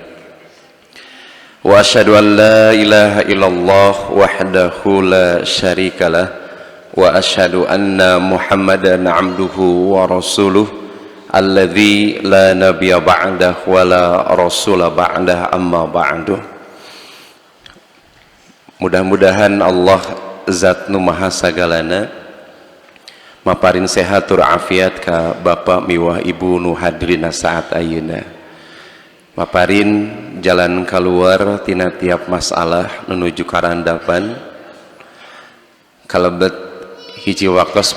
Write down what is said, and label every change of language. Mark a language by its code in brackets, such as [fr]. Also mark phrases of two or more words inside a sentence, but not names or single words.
[ar] وأشهد أن لا إله إلا الله وحده لا شريك له وأشهد أن محمدا عبده ورسوله الذي لا نبي بعده ولا رسول بعده أما بعد. [su] Mudah-mudahan Allah zat nu maha sagalana maparin sehat tur afiat ka bapak miwah ibu nu hadrina saat ayeuna. maparin [id] jalan keluar [su] tina tiap masalah menuju karandapan kalebet hiji waktos.